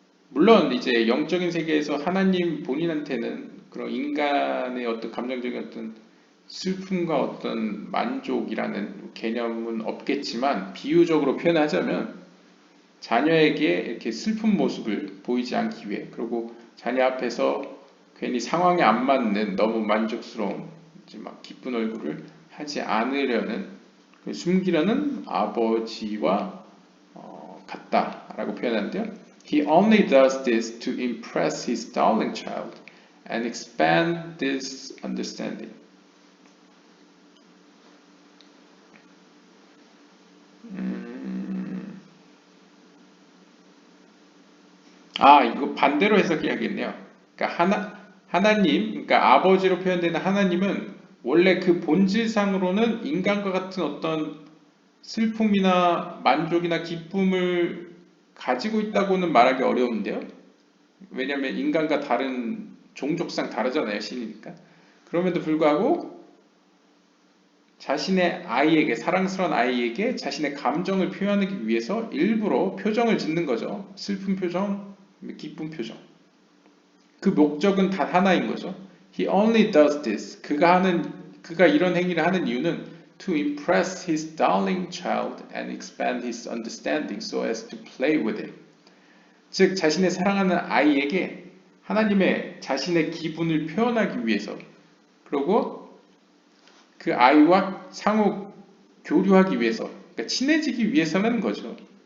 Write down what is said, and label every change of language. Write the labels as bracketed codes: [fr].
[ko] 물론 이제 영적인 세계에서 하나님 본인한테는 그런 인간의 어떤 감정적인 어떤 슬픔과 어떤 만족이라는 개념은 없겠지만 비유적으로 표현하자면 자녀에게 이렇게 슬픈 모습을 보이지 않기 위해, 그리고 자녀 앞에서 괜히 상황에 안 맞는 너무 만족스러운 이제 막 기쁜 얼굴을 하지 않으려는, 숨기려는 아버지와 같다라고 표현하는데요. [en] He only does this to impress his darling child and expand this understanding. [ko] 이거 반대로 해석해야겠네요. 그러니까 하나님, 그러니까 아버지로 표현되는 하나님은 원래 그 본질상으로는 인간과 같은 어떤 슬픔이나 만족이나 기쁨을 가지고 있다고는 말하기 어려운데요. 왜냐하면 인간과 다른 종족상 다르잖아요, 신이니까. 그럼에도 불구하고 자신의 아이에게, 사랑스러운 아이에게 자신의 감정을 표현하기 위해서 일부러 표정을 짓는 거죠. 슬픈 표정, 기쁜 표정. 그 목적은 단 하나인 거죠. [en] He only does this. [ko] 그가 이런 행위를 하는 이유는 [en] to impress his darling child and expand his understanding so as to play with him. [ko] 즉, 자신의 사랑하는 아이에게 하나님의 자신의 기분을 표현하기 위해서, 그리고 그 아이와 상호 교류하기 위해서, 그러니까 친해지기 위해서는 거죠.